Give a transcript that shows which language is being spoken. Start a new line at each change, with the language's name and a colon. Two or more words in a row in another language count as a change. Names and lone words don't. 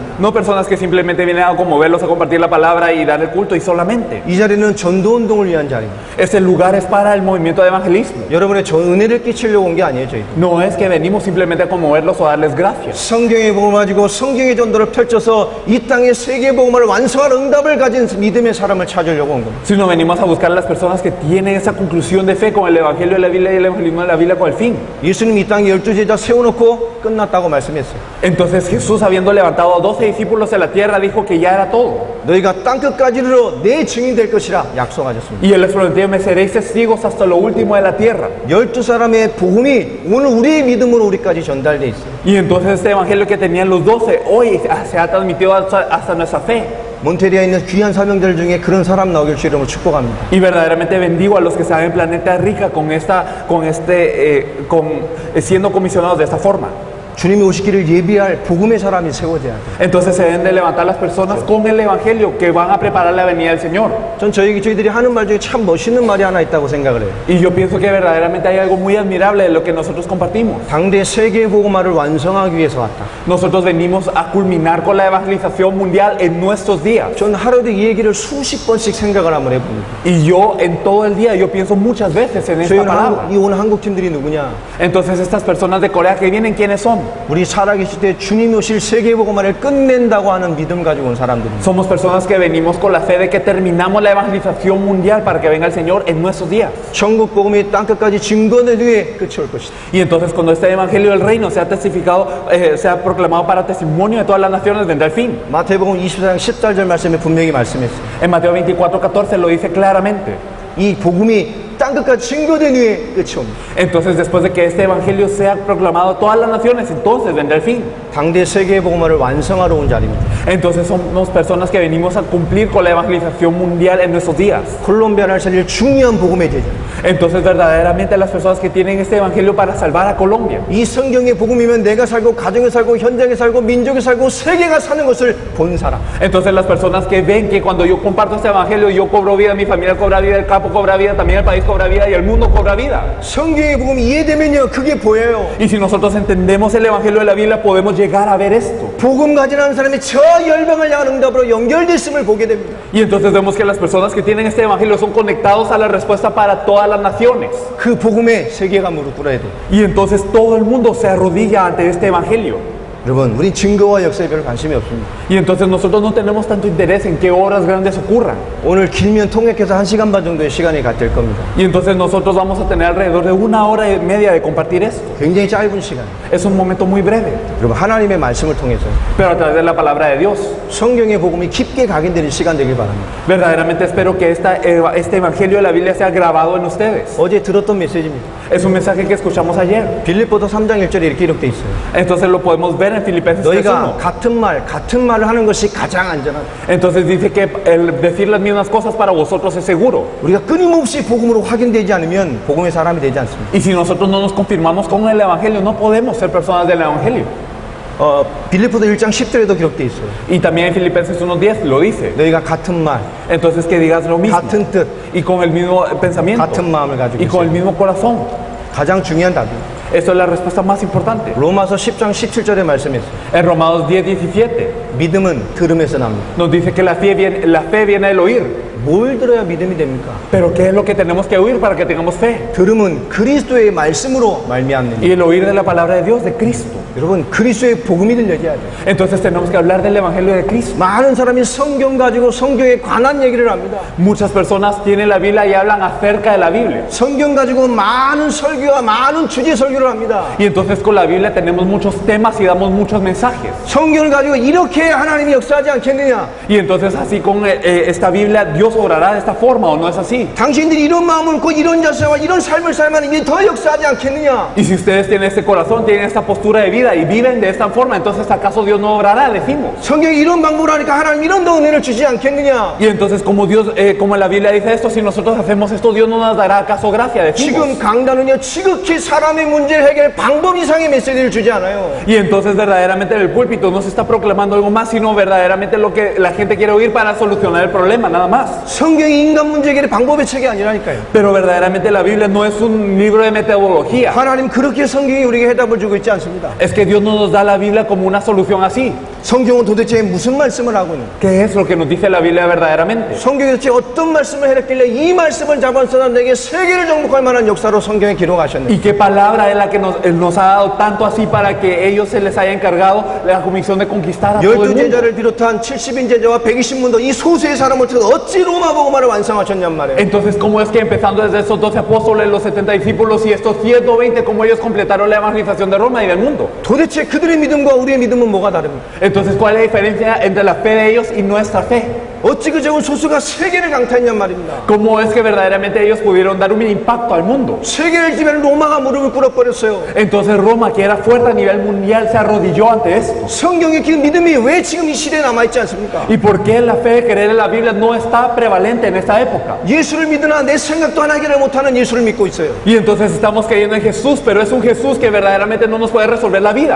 Spanish: No personas que simplemente vienen a conmoverlos, a compartir la palabra y dar el culto y solamente.
Korean: 이 자리는 전도 운동을 위한 자리입니다.
Spanish: Este lugar es para el movimiento de evangelismo.
Korean: 여러분의 은혜를 끼치려고 온 게 아니에요, 저희.
Spanish: No es que venimos simplemente a conmoverlos o darles gracias,
Korean: 성경의 복음을 가지고 성경의 전도를 펼쳐서 이 땅의 세계 복음을 완성할 응답을 가진 믿음의 사람을 찾으려고 온 겁니다.
Spanish: sino venimos a buscar a las personas que tienen esa conclusión de fe con el Evangelio de la Biblia y el evangelismo de la Biblia con el fin.
Korean: 예수님 이 땅에 12제자 세워놓고 끝났다고 말씀했어요.
Spanish: Entonces Jesús, habiendo levantado a 12 discípulos de la tierra, dijo que ya era todo.
Korean: 너희가 땅끝까지 이르러 내 증인 될 것이라 약속하셨습니다.
Spanish: Y él les prometió, me seréis testigos hasta lo último de la tierra.
Korean: 12사람의 복음이 오늘 우리의 믿음으로 우리까지 전달돼 있어요.
Spanish: Y entonces este evangelio que tenían los 12 hoy se ha transmitido hasta nuestra fe.
Korean: 몬테리아에 있는 귀한 사명들 중에 그런 사람 나오길 주 이름으로 축복합니다.
Spanish: Y verdaderamente bendigo a los que están en Planeta Rica siendo comisionados de esta forma.
Korean: 주님이 오시기를 예비할 복음의 사람이 세워져야 돼요.
Spanish: Entonces se deben de levantar las personas con el evangelio que van a preparar la venida del Señor.
Korean: 전 저희들이 하는 말 중에 참 멋있는 말이 하나 있다고 생각을 해요.
Spanish: Y yo pienso que verdaderamente hay algo muy admirable de lo que nosotros compartimos.
Korean: 당대 세계 복음화를 완성하기 위해서 왔다.
Spanish: Nosotros venimos a culminar con la evangelización mundial en nuestros días.
Korean: 전 하루도 이 얘기를 수십 번씩 생각을 한번 해봅니다.
Spanish: Y yo en todo el día yo pienso muchas veces en esta palabra.
Korean: 이 오늘 한국 팀들이 누구냐?
Spanish: Entonces estas personas de Corea que vienen, ¿quiénes son?
Korean: 우리 살아계실 때 주님이 오실 세계 복음화를 끝낸다고 하는 믿음 가지고 온 사람들입니다.
Spanish: Somos personas que venimos con la fe de que terminamos la evangelización mundial para que venga el Señor en nuestros días.
Korean: 천국 복음이 땅끝까지 증거된 후에 끝이 올 것이다.
Spanish: Y entonces cuando este evangelio del reino sea testificado, sea proclamado para testimonio de todas las naciones, vendrá el fin.
Korean: 마태복음 24장 14절 말씀에 분명히 말씀했어요.
Spanish: En Mateo 24:14 lo dice claramente.
Korean: 이 복음이 땅끝까지 증거된 후에 끝이 옵니다.
Spanish: Entonces después de que este evangelio sea proclamado a todas las naciones, entonces vendrá el fin.
Korean: 당대 세계 복음화를 완성하러 온 자리입니다.
Spanish: Entonces somos personas que venimos a cumplir con la evangelización mundial en nuestros días.
Korean: 콜롬비아를 살릴 중요한 복음의 제자.
Spanish: Entonces verdaderamente las personas que tienen este evangelio para salvar a Colombia.
Korean: 이 성경의 복음이면 내가 살고 가정에 살고 현장에 살고 민족에 살고 세계가 사는 것을 본 사람.
Spanish: Entonces las personas que ven que cuando yo comparto este evangelio yo cobro vida, mi familia cobra vida, el campo cobra vida, también el país cobra vida y el mundo cobra vida.
Korean: 성경의 복음이 이해되면요 그게 보여요.
Spanish: Y si nosotros entendemos el evangelio de la Biblia podemos llegar a ver esto.
Korean: 복음 가지는 사람이 저 열방을 향한 응답으로 연결됐음을 보게 됩니다.
Spanish: Y entonces vemos que las personas que tienen este evangelio son conectados a la respuesta para todas las naciones.
Korean: 그 복음에 세계가 무릎 꿇어야 돼요.
Spanish: Y entonces todo el mundo se arrodilla ante este evangelio.
Korean: 여러분, 우리 증거와 역사에 별 관심이 없습니다.
Spanish: Y entonces nosotros no tenemos tanto interés en qué obras grandes ocurran.
Korean: 오늘 길면 통역해서 1시간 반 정도의 시간이 될 겁니다.
Spanish: Y entonces nosotros vamos a tener alrededor de 1 hora y media de compartir esto.
Korean: 굉장히 짧은 시간.
Spanish: Es un momento muy breve.
Korean: 여러분, 하나님의 말씀을 통해서
Spanish: Pero a través de la palabra de Dios.
Korean: 성경의 복음이 깊게 각인되는 시간 되길 바랍니다.
Spanish: Verdaderamente espero que este evangelio de la Biblia sea grabado en ustedes.
Korean: 어제 들었던 메시지입니다.
Spanish: Es un mensaje que escuchamos ayer.
Korean: 빌립보서 3장 1절에 이렇게 기록되어 있어요.
Spanish: Entonces lo podemos ver en Filipenses
Korean: 너희가 3:1. 같은 말을 하는 것이 가장 안전하다.
Spanish: Entonces dice que el decir las mismas cosas para vosotros es seguro.
Korean: 우리가 끊임없이 복음으로 확인되지 않으면 복음의 사람이 되지 않습니다.
Spanish: Y si nosotros no nos confirmamos con el Evangelio, no podemos ser personas del Evangelio.
Korean: 빌립보서 1장 10절에도 기록되어 있어요.
Spanish: Y también en Filipenses 1:10 lo dice.
Korean: 너희가 같은 말,
Spanish: Entonces que digas lo mismo.
Korean: 같은 뜻,
Spanish: Y con el mismo pensamiento.
Korean: 같은 마음을 가지고
Spanish: Y con el
Korean: 있어요.
Spanish: mismo corazón.
Korean: 가장 중요한 답이
Spanish: Eso es la respuesta más importante.
Korean: 로마서 10장 17절에 말씀했어요.
Spanish: En Romanos 10:17
Korean: 믿음은 들음에서 납니다.
Spanish: nos dice que la fe viene del oír.
Korean: 뭘 들어야 믿음이 됩니까?
Spanish: Pero ¿qué es lo que tenemos que oír para que tengamos fe?
Korean: 들음은 그리스도의 말씀으로 말미암는.
Spanish: Y el oír de la palabra de Dios, de Cristo.
Korean: 여러분 그리스도의 복음이 들려져야 돼요.
Spanish: Entonces tenemos que hablar del Evangelio de Cristo.
Korean: 많은 사람이 성경 가지고 성경에 관한 얘기를 합니다.
Spanish: Muchas personas tienen la Biblia y hablan acerca de la Biblia.
Korean: 성경 가지고 많은 설교와 많은 주제 설교를 합니다.
Spanish: Y entonces con la Biblia tenemos muchos temas y damos muchos mensajes.
Korean: 성경을 가지고 이렇게 하나님이 역사하지 않겠느냐?
Spanish: Y entonces así con esta Biblia Dios obrará de esta forma, ¿o no es así?
Korean: 당신들이 이런 마음을 먹고 이런 자세와 이런 삶을 살면 이게 더 역사하지 않겠느냐?
Spanish: Y si ustedes tienen este corazón, tienen esta postura de vida y viven de esta forma, entonces ¿acaso Dios no obrará? Decimos.
Korean: 성경이 이런 방법을 하니까 하나님 이런 더 은혜를 주지 않겠느냐?
Spanish: Y entonces como como la Biblia dice esto, si nosotros hacemos esto, Dios no nos dará acaso gracia, decimos.
Korean: 지금 강단은요 지극히 사람의 문제를 해결할 방법 이상의 메시지를 주지 않아요.
Spanish: Y entonces verdaderamente en el púlpito no se está proclamando algo más, sino verdaderamente lo que la gente quiere oír para solucionar el problema, nada más.
Korean: 성경이 인간 문제 해결의 방법의 책이 아니라니까요.
Spanish: Pero verdaderamente la Biblia no es un libro de metodología.
Korean: 하나님 그렇게 성경이 우리에게 해답을 주고 있지 않습니다.
Spanish: Es que Dios no nos da la Biblia como una solución así.
Korean: 성경은 도대체 무슨 말씀을 하고 있는?
Spanish: ¿Qué es lo que nos dice la Biblia verdaderamente?
Korean: 성경이 도대체 어떤 말씀을 해놨길래 이 말씀을 잡은 사람들에게 세계를 정복할 만한 역사로 성경에 기록하셨는지.
Spanish: ¿Y qué palabra es la que nos ha dado tanto así para que ellos se les haya encargado la comisión de conquistar a todo el 12 mundo?
Korean: 제자를 비롯한 70인 제자와 120문도 이 소수의 사람을 통해 어찌 로마 복음화를 완성하셨냔 말이에요.
Spanish: Entonces, ¿cómo es que empezando desde esos 12 apóstoles, los 70 discípulos y estos 120, cómo ellos completaron la evangelización de Roma y del mundo?
Korean: 도대체 그들의 믿음과 우리의 믿음은 뭐가 다릅니까?
Spanish: Entonces, ¿cuál es la diferencia entre la fe de ellos y nuestra fe?
Korean: 어찌 그 적은 소수가 세계를 강타했냔 말입니다.
Spanish: ¿Cómo es que verdaderamente ellos pudieron dar un impacto al mundo?
Korean: 세계를 지배하는 로마가 무릎을 꿇어버렸어요.
Spanish: Entonces Roma, que era fuerte a nivel mundial, se arrodilló ante esto.
Korean: 성경의 그 믿음이 왜 지금 이 시대에 남아있지 않습니까?
Spanish: ¿Y por qué la fe de creer en la Biblia no está prevalente en esta época?
Korean: 예수를 믿으나 내 생각도 하나 해결을 못하는 예수를 믿고 있어요.
Spanish: Y entonces estamos creyendo en Jesús, pero es un Jesús que verdaderamente no nos puede resolver la vida.